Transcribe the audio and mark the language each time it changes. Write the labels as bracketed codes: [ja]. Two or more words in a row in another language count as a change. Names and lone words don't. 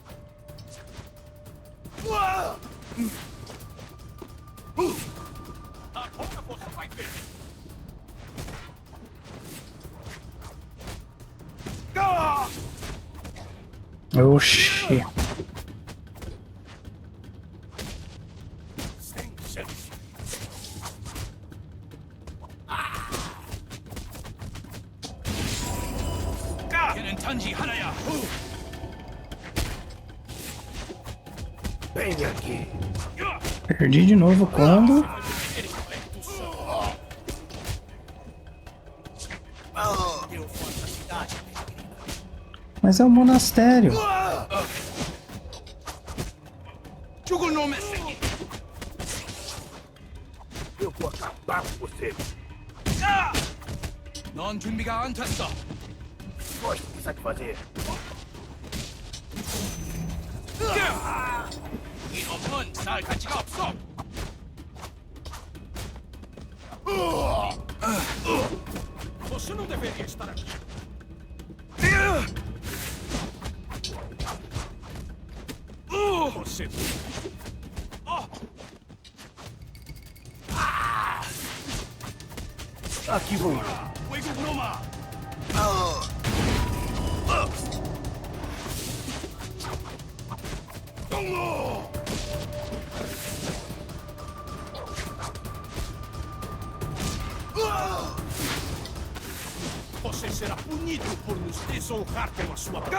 [pt] Agora você vai ver! Oxi. Sem chance! [ko] 걔는 단지 하나야! [pt] Vem aqui. Perdi de novo quando... Mas é um monastério. [ko] 죽을 놈의 새끼! [pt] Eu vou acabar com você. [ko] 넌 준비가 안 됐어! [pt] Gosto do que sabe fazer. [ko] 이 놈은 살 가치가 없어! [pt] Você não deveria estar aqui. Você... Aqui vou. [ko] 외국 놈아! [pt] Você será punido por nos desonrar com a sua...